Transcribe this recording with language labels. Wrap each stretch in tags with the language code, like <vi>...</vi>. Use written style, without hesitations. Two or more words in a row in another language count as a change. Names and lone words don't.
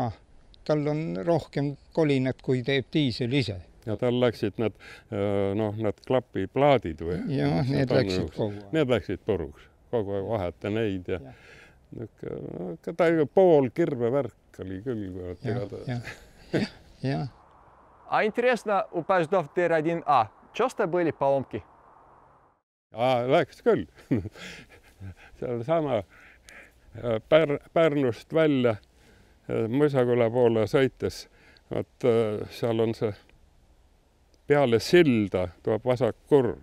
<et>Tal on rohkem kolinat, kui teeb diisel ise. Ja tal läksid need klapiplaadid või? Jah, need läksid kogu aeg. Need läksid puruks. Kogu aeg vaheta neid ja ta pool kirvevärk oli küll. Jah.</et> <ru>А интересно, у поездов Д1А часто были поломки?</ru> <et>Läks küll. Seal sama Pärnust välja Mõisaküla poole sõites, seal on see peale silda tuleb vasak kurv.</et>